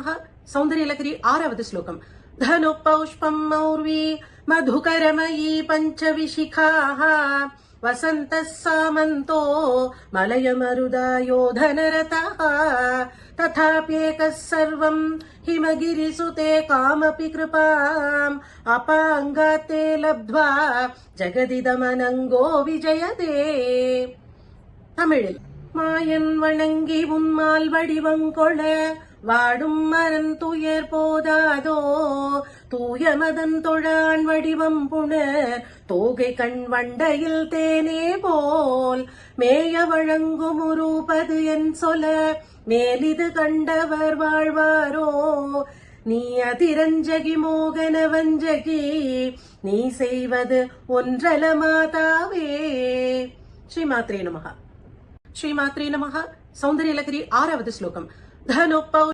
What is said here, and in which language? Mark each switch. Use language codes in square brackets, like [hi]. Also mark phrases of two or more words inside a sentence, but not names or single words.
[sa] सौन्दर्यलहरी 6வது श्लोकम्। धनुपौष्पम् मौर्वी मधुकरमयी पञ्चविशिखाः वसन्तः सामन्तो मलयमरुदायो धनरतः तथाप्येकः सर्वम् हिमगिरिसुते कामपि कृपाम् अपाङ्गाते लब्ध्वा जगदिदमनङ्गो विजयते। [ta] தமிழில் மாயன் வணங்கி உன்மால் வடிவங்கொள வாடும் மரன் துயர் போதாதோ தூயமதன் தொழான் வடிவம் புணர் தோகை கண் வண்டையில் தேனே போல் மேய வழங்கும் உருப்பது என் சொல மேலிது கண்டவர் வாழ்வாரோ நீ அதிரஞ்சகி மோகன வஞ்சகி நீ செய்வது ஒன்றல மாதாவே। [sa] श्रीमात्रे नमः। श्रीमात्रे नमः। सौन्दर्यलहरी 6வது श्लोकम्। धनुपौ